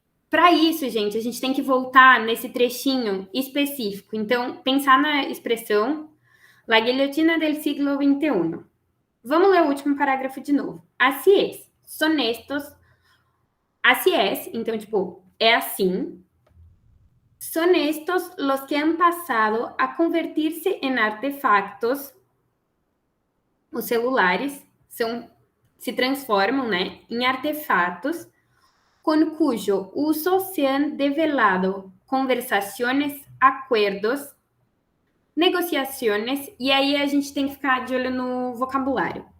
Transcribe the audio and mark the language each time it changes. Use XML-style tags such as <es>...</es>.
<pt>Para isso, gente, a gente tem que voltar nesse trechinho específico. Então, pensar na expressão</pt> <es>La guillotina del siglo XXI.</es> <pt>Vamos ler o último parágrafo de novo.</pt> <es>Así es, son estos. Así es,</es> <pt>então, tipo, é assim.</pt> <es>Son estos los que han pasado a convertirse en artefactos.</es> <pt>Os celulares se transformam, né, em artefatos</pt> <es>con cuyo uso se han develado</es> <pt>conversações, acordos, negociações, e aí a gente tem que ficar de olho no vocabulário.</pt>